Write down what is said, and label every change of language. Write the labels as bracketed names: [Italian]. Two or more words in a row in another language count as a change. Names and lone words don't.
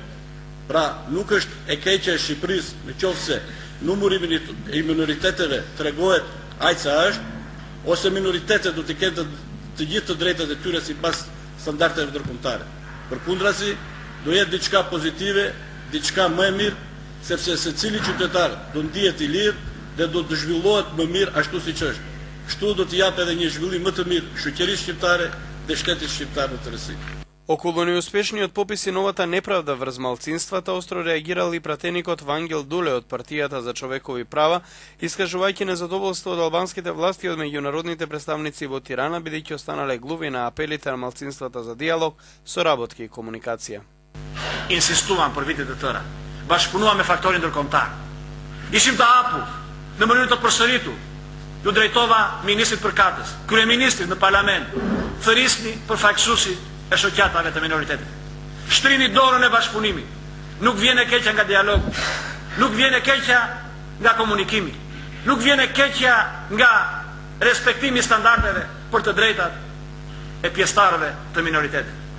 [Albanian] Pra, nuk është e keqja e Shqipërisë në qoftë se numri i minoriteteve tregohet aq sa është, ose minoritetet do të kenë të gjithë të drejtat e tyre sipas standardeve ndërkombëtare. Përkundrazi, do jetë diçka pozitive, diçka më e mirë, sepse secili qytetar do ndihet i lirë dhe do të zhvillohet më mirë ashtu siç është. Kështu do të japë edhe një zhvillim më të mirë shoqërisë shqiptare dhe shtetit shqiptar në tërësi. [Macedonian] Околу неуспешниот попис и новата неправда врз малцинствата остро реагирал и пратеникот Вангел Дуле од Партијата за човекови права, искажувајќи незадоволство од албанските власти и од меѓународните представници во Тирана, бидејќи останале глуви на апелите на малцинствата за диалог, соработки и комуникација. [Albanian] Инсистувам për vite të tëra. Bashkëpunuam me faktorin ndërkombëtar. Ishim të hapur në mënyrë të përsëritur. Ju drejtova ministrit përkatës, kryeministrit në parlament, thërisni përfaqësuesit e shoqatave të minoritetit. Shtrini dorën e bashkëpunimit. Nuk vjen e keqja nga dialogu, nuk vjen e keqja nga komunikimi, nuk vjen e keqja nga respektimi i standardeve për të drejtat e pjesëtarëve të minoritetit.